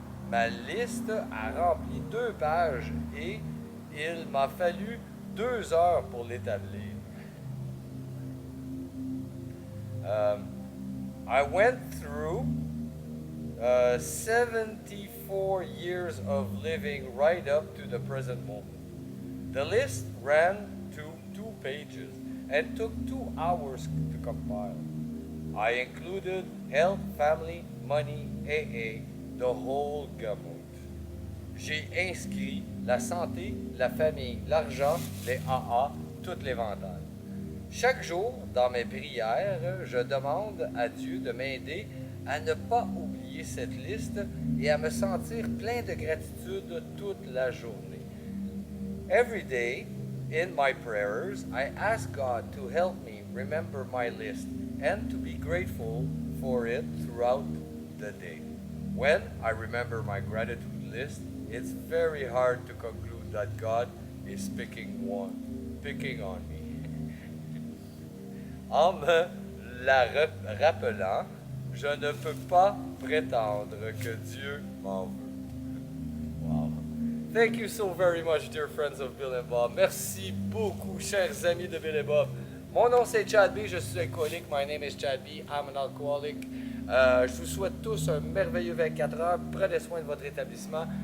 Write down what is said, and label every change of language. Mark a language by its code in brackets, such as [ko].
[fr] Ma liste a rempli 2 pages et il m'a fallu 2 heures pour l'établir. [en] I went through 74 years of living right up to the present moment. The list ran to 2 pages and took 2 hours to compile. I included health, family, money, AA, the whole gamut. [fr] J'ai inscrit la santé, la famille, l'argent, les AA, tout l'éventail. Chaque jour, dans mes prières, je demande à Dieu de m'aider à ne pas oublier cette liste et à me sentir plein de gratitude toute la journée. [en] Every day, in my prayers, I ask God to help me remember my list and to be grateful for it throughout the day. When I remember my gratitude list, it's very hard to conclude that God is picking on me. [fr] En me la rappelant, je ne peux pas prétendre que Dieu m'en veut. [en] Wow. Thank you so very much, dear friends of Bill and Bob. [fr] Merci beaucoup, chers amis de Bill et Bob. Mon nom c'est Chad B, je suis alcoolique. [en] My name is Chad B, I'm an alcoholic. [fr] Je vous souhaite tous un merveilleux 24 heures. Prenez soin de votre établissement.